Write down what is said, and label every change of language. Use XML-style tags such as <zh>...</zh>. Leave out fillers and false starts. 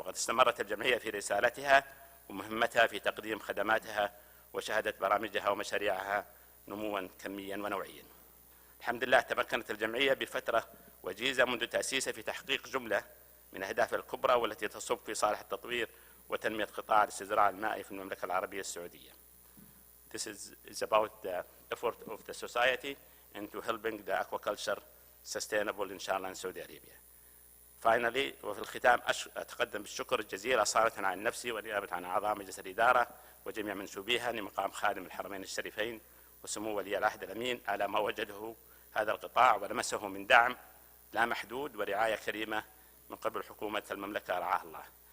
<ar>وقد استمرت الجمعية في رسالتها ومهمتها في تقديم خدماتها، وشهدت برامجها ومشاريعها نموا كميا ونوعيا. الحمد لله تمكنت الجمعية بفترة وجيزة منذ تأسيسها في تحقيق جملة من أهدافها الكبرى والتي تصب في صالح التطوير وتنمية قطاع الاستزراع المائي في المملكة العربية السعودية.</ar> <en>This is about the effort of the society into helping the aquaculture sustainable inshallah in Saudi Arabia.</en> <ar>Finally, وفي الختام أتقدم بالشكر الجزيل أصالة عن نفسي ونيابة عن أعضاء مجلس الإدارة وجميع منسوبيها لمقام خادم الحرمين الشريفين وسمو ولي العهد الأمين على ما وجده هذا القطاع ولمسه من دعم لا محدود ورعاية كريمة من قبل حكومة المملكة رعاها الله.</ar>